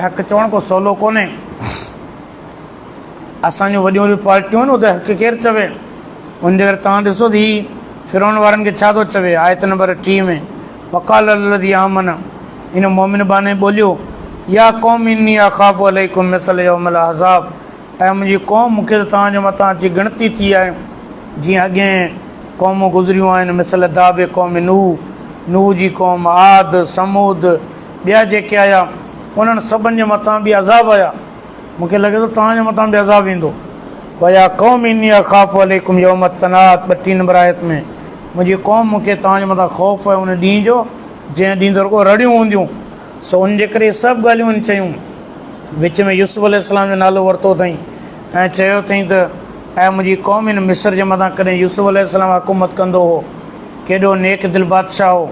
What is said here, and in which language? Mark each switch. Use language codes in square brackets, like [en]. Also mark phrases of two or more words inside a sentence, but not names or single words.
[sd] हक़ चवण को सवलो कोन्हे। असांजूं वॾियूं वॾियूं पार्टियूं आहिनि, उते हक़ केरु चवे? उन जे करे तव्हां ॾिसो त हीअ फिरौन वारनि खे छा थो चवे? आयत नंबर 30 में, [ar] وقال الذي آمن, [sd] इन मोमिन बाने ॿोलियो, [ar] يا قوم إني أخاف عليكم مثل يوم الأحزاب, [sd] ऐं मुंहिंजी क़ौम मूंखे त तव्हांजे मथां अची गिणती थी आहे जीअं अॻे क़ौमूं गुज़रियूं आहिनि। मिसल दाबे क़ौम नूह जी क़ौम, आद, समूद, ॿिया जेके आया उन्हनि सभिनि जे मथां बि अज़ाब आया। मूंखे लॻे थो तव्हांजे मथां बि अज़ाब ईंदो। [ar] ويا قوم إني أخاف عليكم يوم التناد, [sd] 32 नंबर आयत में, मुंहिंजी क़ौम मूंखे तव्हांजे मथां ख़ौफ़ आहे उन ॾींहुं जो जंहिं ॾींहुं ते रुॻो रड़ियूं हूंदियूं। सो उन जे करे सभु ॻाल्हियूं आहिनि चयूं। विच में यूसुफ अलैहिस्सलाम जो नालो वरितो अथई ऐं चयो अथई त ऐं मुंहिंजी क़ौम हिन मिस्र जे मथां कॾहिं यूसुफ अलैहिस्सलाम हुकूमत कंदो हो, केॾो नेक दिलि बादशाह हो।